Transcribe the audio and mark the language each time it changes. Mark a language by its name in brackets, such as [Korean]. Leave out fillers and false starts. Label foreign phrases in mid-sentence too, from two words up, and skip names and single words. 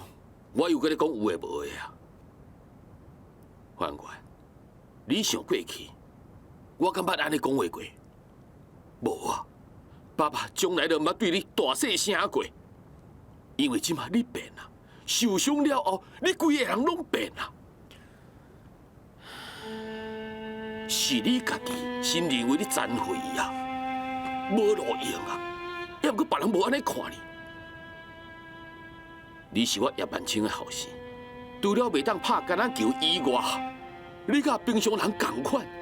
[Min Nan Chinese] 我又跟你讲有诶无诶啊，范官，你想过去，我敢捌安尼讲话过？无啊，爸爸从来都毋捌对你大细声过，因为即马你变啦，受伤了后，你规个人拢变啦，是你家己先认为你忏悔啊，无路用啊，也毋过别人无安尼看你。你是我叶万清的后生，除了袂当拍橄榄球以外，你甲平常人同款。